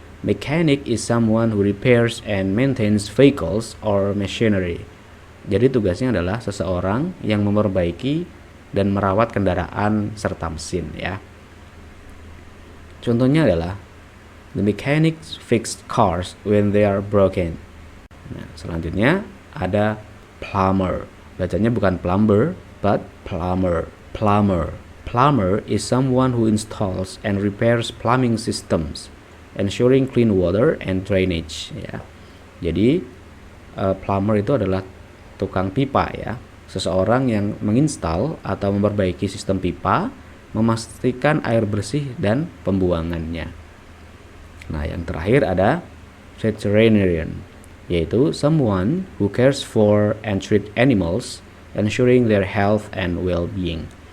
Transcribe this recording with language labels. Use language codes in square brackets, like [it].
[en] Mechanic is someone who repairs and maintains vehicles or machinery. [id] Jadi tugasnya adalah seseorang yang memperbaiki dan merawat kendaraan serta mesin ya. Contohnya adalah [en] the mechanics fix cars when they are broken. [id] Nah, selanjutnya ada plumber. Bacanya bukan plumber, but plumber. [en] Plumber is someone who installs and repairs plumbing systems, ensuring clean water and drainage ya. [id] Jadi plumber itu adalah tukang pipa ya. Seseorang yang menginstal atau memperbaiki sistem pipa, memastikan air bersih dan pembuangannya. Nah, yang terakhir ada [en] veterinarian, [id] yaitu [en] someone who cares for and treat animals, ensuring their health and well-being.